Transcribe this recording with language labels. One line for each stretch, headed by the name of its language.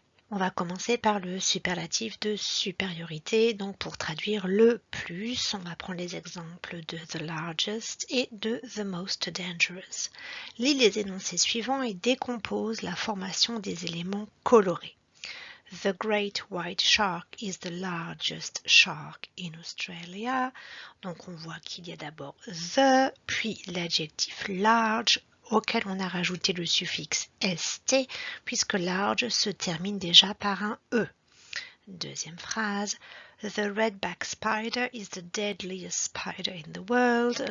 French: On va commencer par le superlatif de supériorité. Donc pour traduire le plus, on va prendre les exemples de
English: the largest
French: et de
English: the most dangerous.
French: Lis les énoncés suivants et décompose la formation des éléments colorés.
English: The great white shark is the largest shark in Australia.
French: Donc on voit qu'il y a d'abord the, puis l'adjectif large, auquel on a rajouté le suffixe st, puisque large se termine déjà par un e. Deuxième phrase,
English: the redback spider is the deadliest spider in the world.